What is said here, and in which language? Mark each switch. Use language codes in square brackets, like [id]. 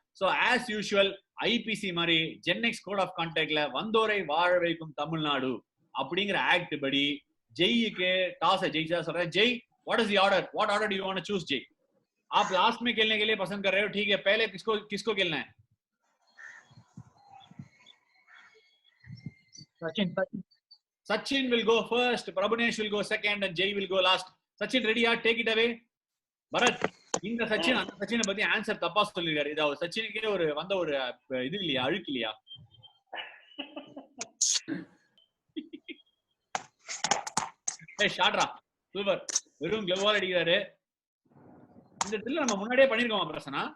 [ta] So [en] as usual [ta] IBC மாதிரி GenX code of கான்டாக்ட்ல வந்தோரை வாழ வைக்கும் தமிழ்நாடு அப்படிங்கிற ஆக்ட் படி ஜெய்க்கு டாஸ் ஜெயிச்சா சொல்றேன். [en] Jai, what is the order? What order do you want to choose, Jay? [hi] आप लास्ट में खेलने के लिए पसंद कर रहे हो, ठीक है. पहले किसको खेलना है? [en] Sachin will go first, Prabhunesh will go second and Jay will go last. Sachin ready? Take it away. [ta] Bharat, இந்த சச்சின் அந்த சச்சினை பத்தி ஆன்சர் தப்பா சொல்லிருக்காரு. இது அவர் சச்சினுக்கே ஒரு வந்த ஒரு இது இல்லையா, அழுக்கு இல்லையா? ஷாட்ரா சூப்பர், வெறும் கிளவால் அடிக்கிறாரு. இந்த ட்ரில் நம்ம முன்னாடியே பண்ணிருக்கோம் பிரசனா?